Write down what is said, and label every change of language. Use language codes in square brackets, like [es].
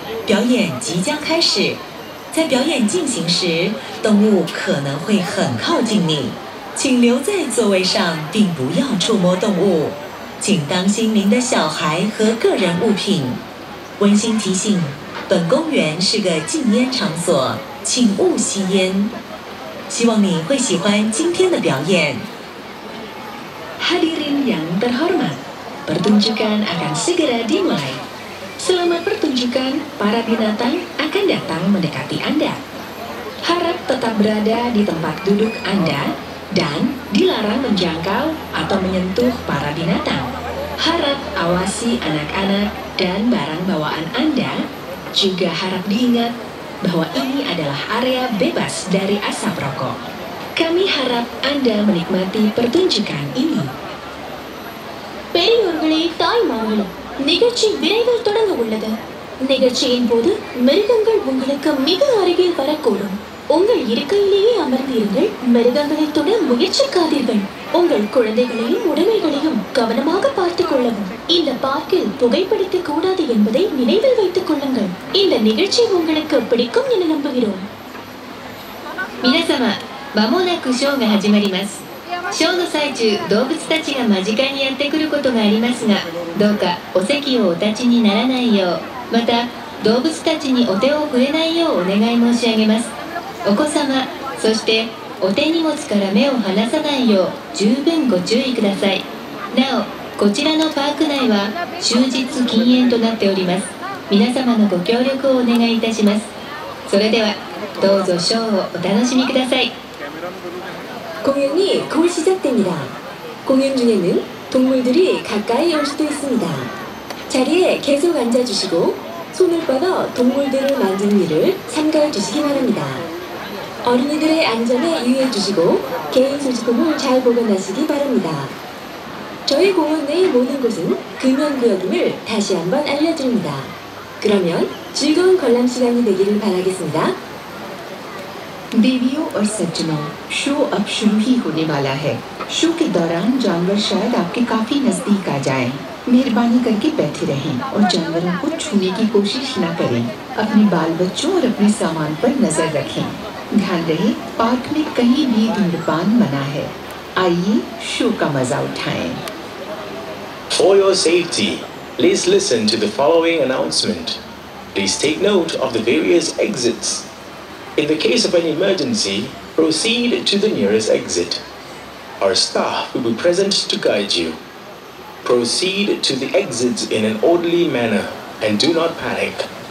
[zh] 表演即将开始，在表演进行时，动物可能会很靠近你，请留在座位上，并不要触摸动物，请当心您的小孩和个人物品。温馨提醒：本公园是个禁烟场所，请勿吸烟。希望你会喜欢今天的表演。 [id] Hadirin yang terhormat, pertunjukan akan segera dimulai. Selama pertunjukan, para binatang akan datang mendekati Anda. Harap tetap berada di tempat duduk Anda dan dilarang menjangkau atau menyentuh para binatang. Harap awasi anak-anak dan barang bawaan Anda. Juga harap diingat bahwa ini adalah area bebas dari asap rokok. Kami harap Anda menikmati pertunjukan ini. [ta] பெரியோர்களே, தாய்மார்களே, நிகழ்ச்சி விரைவில் தொடங்க உள்ளது. நிகழ்ச்சியின் போது மிருகங்கள் உங்களுக்கு மிக அருகில் வரக்கூடும். உங்கள் இருக்கையிலேயே அமர்ந்தீர்கள். மிருகங்களை தொட முயற்சிக்காதீர்கள். உங்கள் குழந்தைகளையும் உடைமைகளையும் கவனமாக பார்த்துக் கொள்ளவும். இந்த பார்க்கில் புகைப்பிடிக்க கூடாது என்பதை நினைவில் வைத்துக் கொள்ளுங்கள். இந்த நிகழ்ச்சி உங்களுக்கு பிடிக்கும் என நம்புகிறோம். [ja] 皆様、間もなくショーが始まります。ショーの最中、動物たちが間近にやってくることがありますが、どうかお席をお立ちにならないよう、また動物たちにお手を触れないようお願い申し上げます。お子様、そしてお手荷物から目を離さないよう十分ご注意ください。なお、こちらのパーク内は終日禁煙となっております。皆様のご協力をお願いいたします。それではどうぞショーをお楽しみください。 [ko] 공연이 곧 시작됩니다. 공연 중에는 동물들이 가까이 올 수도 있습니다. 자리에 계속 앉아주시고 손을 뻗어 동물들을 만지는 일을 삼가해 주시기 바랍니다. 어린이들의 안전에 유의해 주시고 개인 소지품을 잘 보관하시기 바랍니다. 저희 공원 내 모든 곳은 금연구역임을 다시 한번 알려드립니다. 그러면 즐거운 관람 시간이 되기를 바라겠습니다. [hi] देवियों और सज्जनों, शो अब शुरू ही होने वाला है। शो के दौरान जानवर शायद आपके काफी नजदीक आ जाएं। मेहरबानी करके बैठे रहें और जानवरों को छूने की कोशिश न करें। अपने बाल बच्चों और अपने सामान पर नजर रखें। ध्यान रहे, पार्क में कहीं भी धूम्रपान मना है। आइए शो का मजा उठाएं। [en] For your safety, please listen to the following announcement. Please take note of the various exits. In the case of an emergency, proceed to the nearest exit. Our staff will be present to guide you. Proceed to the exits in an orderly manner and do not panic.